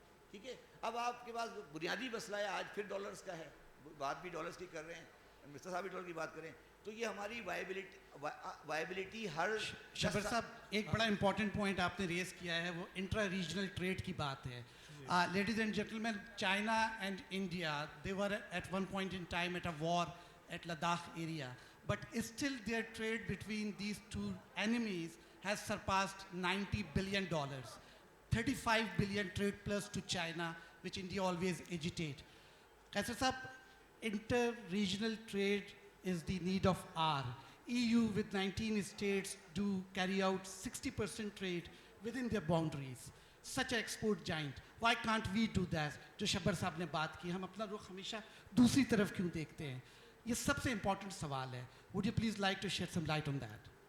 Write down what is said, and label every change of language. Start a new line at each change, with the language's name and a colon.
Urdu: ٹھیک ہے, اب آپ کے پاس بنیادی مسئلہ ہے, آج پھر ڈالرز کا ہے, بات بھی ڈالرز کی کر رہے ہیں. مسٹر صاحب ڈالر کی بات کریں تو یہ ہماری وائبلٹی ہر شبر صاحب ایک بڑا امپورٹنٹ پوائنٹ آپ نے ریز کیا ہے وہ انٹرا ریجنل ٹریڈ کی بات ہے.
English: Ladies and gentlemen, China and India they were at one point in time at a war at Ladakh area, but still their trade between these two enemies has surpassed $90 billion. 35 billion trade plus to China, which India always agitate. Kaisar Sahab, inter-regional trade is the need of hour. EU with 19 states do carry out 60% trade within their boundaries. Such an export giant. Why can't we do that?
Urdu: جو شبر صاحب نے بات کی, ہم اپنا رخ ہمیشہ دوسری طرف کیوں دیکھتے ہیں؟ یہ سب سے امپورٹنٹ سوال ہے.
English: Would you please like to shed some light on that?